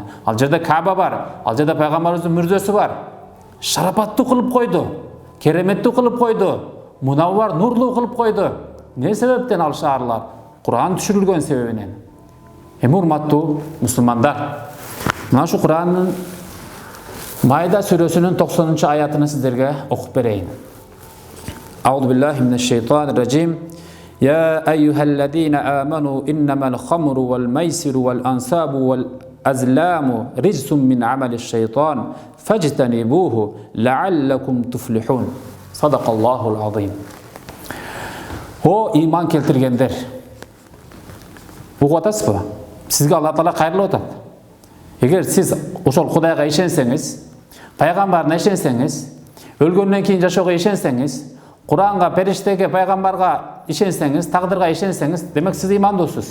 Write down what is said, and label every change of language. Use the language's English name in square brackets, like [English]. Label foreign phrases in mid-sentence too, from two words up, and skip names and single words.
[Kyrgyz] Ал жерде Кааба бар, ал жерде пайгамбарыбыздын мүрзөсү бар. Шарапаттуу кылып койду, кереметтүү кылып койду, мунаввар, нурлуу кылып койду. Не себептен ал шаарлар? Кур'ан түшүрүлгөн себебинен. Эми урматтуу мусулмандар, мына ушу Кур'андын Майда сүрөсүнүн 90-аятын сиздерге окуп берейин. [Arabic] أعوذ بالله من الشيطان الرجيم. يا أيها الذين آمنوا إنما الخمر والميسر والأنصاب والأزلام رجس من عمل الشيطان فاجتنبوه لعلكم تفلحون. صدق الله العظيم. [Kyrgyz] О иман келтиргендер. Угуп атасызбы? Сизге Алла Таала кайрылып атат. Эгер сиз ошол Кудайга ишенсеңиз, пайгамбарына ишенсеңиз, өлгөндөн кийин жашоого ишенсеңиз, Куранга, периштеге, пайгамбарга ишенсеңиз, тагдырга ишенсеңиз, демек сиз имандуусуз.